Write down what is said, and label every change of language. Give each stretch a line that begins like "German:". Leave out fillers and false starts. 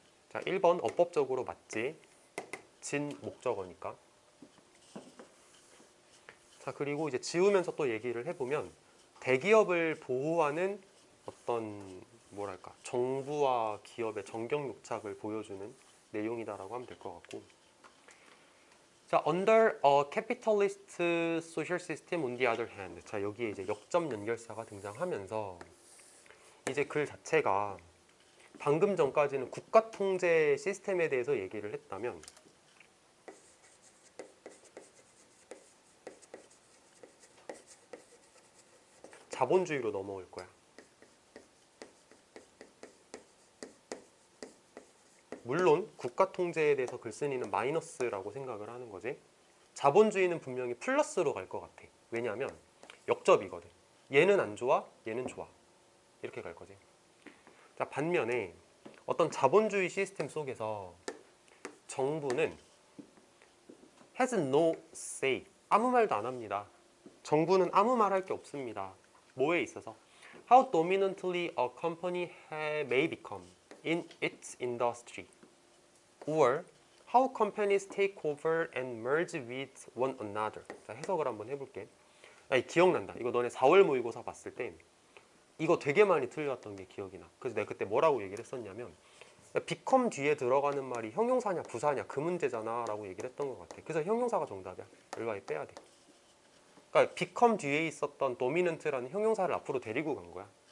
Korean: 자, 1번 어법적으로 맞지. 진 목적어니까. 자, 그리고 이제 지우면서 또 얘기를 해보면 대기업을 보호하는 어떤 뭐랄까 정부와 기업의 정경유착을 보여주는 내용이다라고 하면 될 것 같고.
English: 자, under a capitalist social system on the other hand.
Korean: 자, 여기에 이제 역점 연결사가 등장하면서 이제 글 자체가 방금 전까지는 국가 통제 시스템에 대해서 얘기를 했다면 자본주의로 넘어올 거야. 물론 국가 통제에 대해서 글쓴이는 마이너스라고 생각을 하는 거지. 자본주의는 분명히 플러스로 갈 것 같아. 왜냐하면 역접이거든. 얘는 안 좋아, 얘는 좋아. 이렇게 갈 거지. 자, 반면에 어떤 자본주의 시스템 속에서 정부는
English: has no say.
Korean: 아무 말도 안 합니다. 정부는 아무 말 할 게 없습니다. 뭐에 있어서?
English: How dominantly a company may become in its industry. or how companies take over and merge with one another.
Korean: 자, 해석을 한번 해볼게. 아니, 기억난다. 이거 너네 4월 모의고사 봤을 때 이거 되게 많이 틀렸던 게 기억이 나. 그래서 내가 그때 뭐라고 얘기를 했었냐면 become 뒤에 들어가는 말이 형용사냐 부사냐 그 문제잖아 라고 얘기를 했던 것 같아. 그래서 형용사가 정답이야. 일과에 빼야 돼. 그러니까 become 뒤에 있었던 dominant라는 형용사를 앞으로 데리고 간 거야.